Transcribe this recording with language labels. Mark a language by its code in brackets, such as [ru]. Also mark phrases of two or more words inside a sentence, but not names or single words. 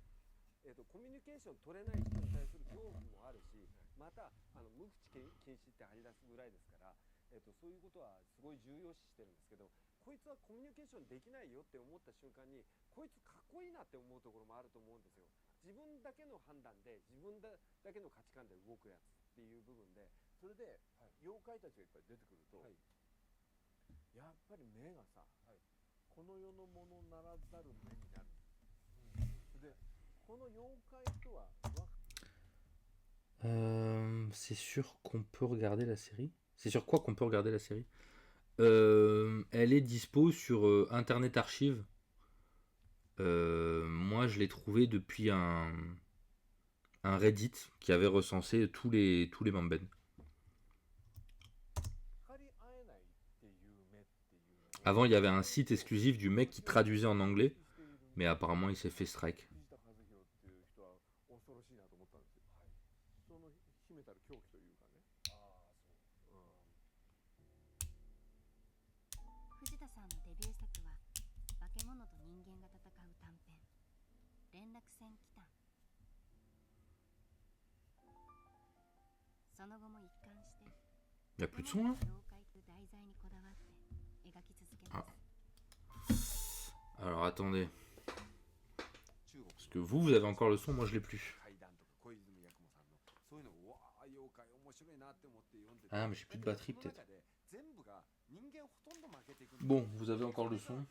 [ja] コミュニケーション取れない人に対する恐怖もあるし、また無口禁止って張り出すぐらいですから、そういうことはすごい重要視してるんですけど、こいつはコミュニケーションできないよって思った瞬間に、こいつかっこいいなって思うところもあると思うんですよ。自分だけの判断で、自分だけの価値観で動くやつっていう部分で、それで、妖怪たちがいっぱい出てくると、やっぱり目がさ、この世のものならざる目になる。で [fr] C'est sûr qu'on peut regarder la série. C'est sur quoi qu'on peut regarder la série? Elle est dispo sur Internet Archive. Moi, je l'ai trouvée depuis un Reddit qui avait recensé tous les Mamben. Avant, il y avait un site exclusif du mec qui traduisait en anglais, mais apparemment, il s'est fait strike. [ja] 藤田さんのデビュー作は化け物と人間が戦う短編連絡船奇譚。その後も一貫して [fr] Il n'y a plus de son là? [ja] 妖怪と題材にこだわって描き続けます。 [fr] Alors attendez. Parce que vous avez encore le son, moi je l'ai plus. Ah, mais j'ai plus de batterie peut-être. Bon, vous avez encore le son.